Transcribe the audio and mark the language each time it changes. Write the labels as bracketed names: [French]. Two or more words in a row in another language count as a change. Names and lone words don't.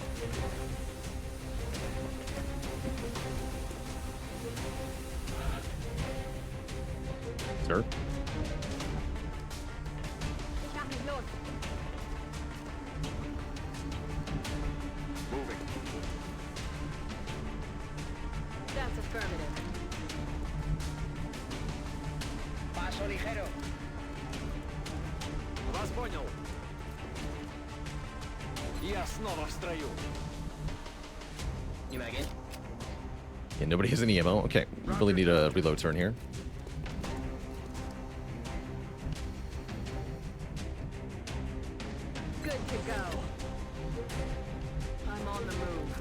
[English] Sir? [German] Schlag mich los. [English] Moving. That's affirmative. [Spanish] Paso ligero. [Russian] Вас понял. Я снова в строю. [English] New mag in. Yeah, nobody has any ammo. Okay, we really need a reload turn here. Good to go. I'm on the move.